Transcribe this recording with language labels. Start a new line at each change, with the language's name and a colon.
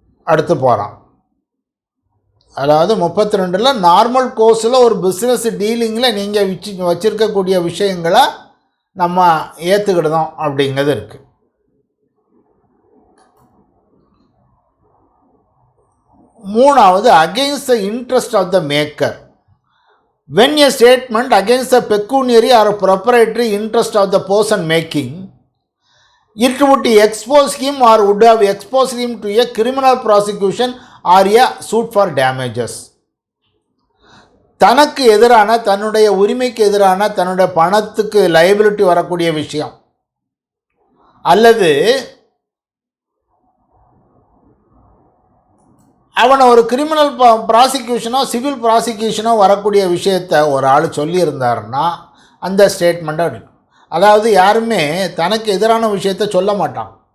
Tamil: அடுத்து போகிறான். அதாவது 32 நார்மல் கோர்ஸில் ஒரு பிஸ்னஸ் டீலிங்கில் நீங்கள் வச்சுருக்கக்கூடிய விஷயங்களை நம்ம ஏற்றுக்கிடுதோம் அப்படிங்கிறது இருக்குது. மூணாவது,
English: Against the interest of the maker. when a statement against the pecuniary or proprietary interest of the person making, it would expose him or would have exposed him to a criminal prosecution or a suit for damages.
Tamil: தனக்கு எதிரான, தன்னுடைய உரிமைக்கு எதிரான, தன்னுடைய பணத்துக்கு liability வரக்கூடிய விஷயம், அல்லது அவனை ஒரு கிரிமினல் ப்ராசிக்யூஷனோ சிவில் ப்ராசிக்யூஷனோ வரக்கூடிய விஷயத்தை ஒரு ஆள் சொல்லியிருந்தாருன்னா அந்த ஸ்டேட்மெண்ட்டை, அதாவது யாருமே தனக்கு எதிரான விஷயத்தை சொல்ல மாட்டான்.